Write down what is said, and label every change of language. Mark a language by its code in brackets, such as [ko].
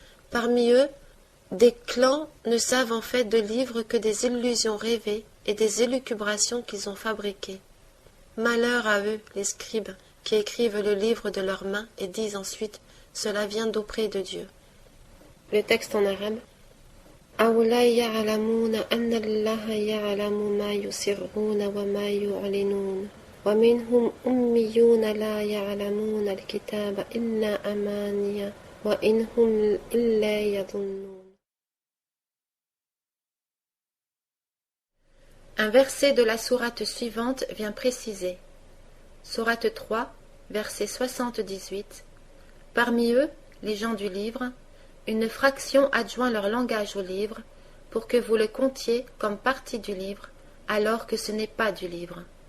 [fr] Parmi eux, des clans ne savent en fait de livres que des illusions rêvées et des élucubrations qu'ils ont fabriquées. Malheur à eux, les scribes, qui écrivent le livre de leurs mains et disent ensuite « Cela vient d'auprès de Dieu ». Le texte en arabe. [ar] أولا يعلمون أن الله يعلم ما يسرون وما يعلنون ومنهم أميون لا يعلمون الكتاب إلا أماني وإن هم إلا يظنون. [fr] Un verset de la sourate suivante vient préciser. Sourate 3, verset 78. Parmi eux, les gens du livre, une fraction adjoint leur langage au livre pour que vous le comptiez comme partie du livre, alors que ce n'est pas du livre.